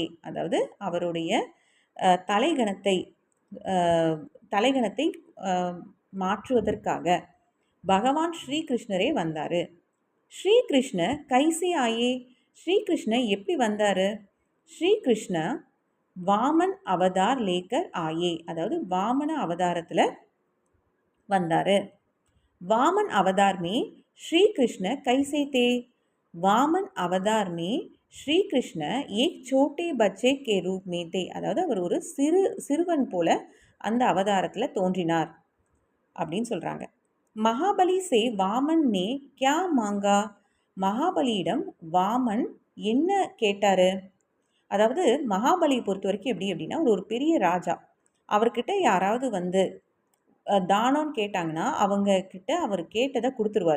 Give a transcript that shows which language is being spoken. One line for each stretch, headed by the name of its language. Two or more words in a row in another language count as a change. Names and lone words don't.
Tamil: அதாவது அவருடைய தலைகணத்தை மாற்றுவதற்காக பகவான் ஸ்ரீகிருஷ்ணரே வந்தார்.
Hindi: श्रीकृष्ण कैसे आए,
Tamil: ஸ்ரீகிருஷ்ண எப்படி வந்தார்?
Hindi: श्रीकृष्ण वामन अवतार लेकर आए,
Tamil: அதாவது வாமன அவதாரத்தில் வந்தார்.
Hindi: वामन अवतार में श्री कृष्ण कैसे थे? वामन अवतार में श्री कृष्ण एक छोटे बच्चे के रूप में थे,
Tamil: அதாவது அவர் ஒரு சிறுவன் போல அந்த அவதாரத்தில் தோன்றினார் அப்படின்னு சொல்கிறாங்க.
Hindi: महाबली से वामन ने क्या माँगा,
Tamil: மகாபலியிடம் வாமன் என்ன கேட்டார்? அதாவது மகாபலியை பொறுத்த வரைக்கும் எப்படி அப்படின்னா, ஒரு பெரிய ராஜா, அவர்கிட்ட யாராவது வந்து தானம்னு கேட்டாங்கன்னா அவங்க கிட்ட அவர் கேட்டதை கொடுத்துருவார்.